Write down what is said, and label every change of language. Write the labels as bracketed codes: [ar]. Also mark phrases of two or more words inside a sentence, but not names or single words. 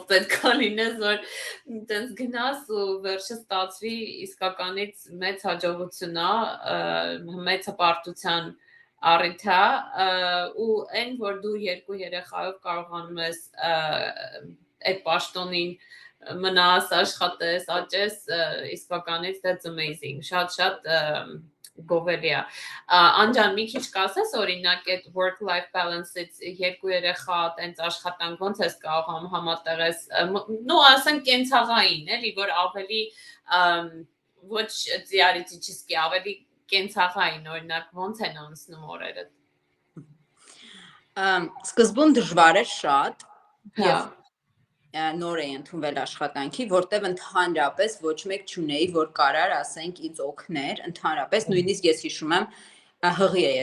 [hy] պետք է լինես, որ տենց գնաս ու վերջը ստացվի իսկականից մեծ հաջողություն է, մեծ հպարտության առիթ է, ու այն որ դու երկու երեխայով կարողանում ես այդ պաշտոնին մնաս, աշխատես, աճես, իսկականից [en] that's amazing, [hy] շատ գովելի է։ Անջան, մի քիչ կասես օրինակ այդ [en] work-life balance- [hy] ից երկու երեխա տենց աշխատանք ոնց ես կարող համատեղես, նո ասենք կենցաղային, էլի, որ ավելի ոչ theoretically ավելի կենցաղային, օրինակ ոնց են անցնում օրերը։ Սկզբում դժվար էր շատ, եւ նոր էի ընդունվել աշխատանքի, որտեվ ընդհանրապես ոչ մեկ չունեի, որ կարար, ասենք, ինձ օգներ, ընդհանրապես նույնիսկ ես հիշում եմ հղի էի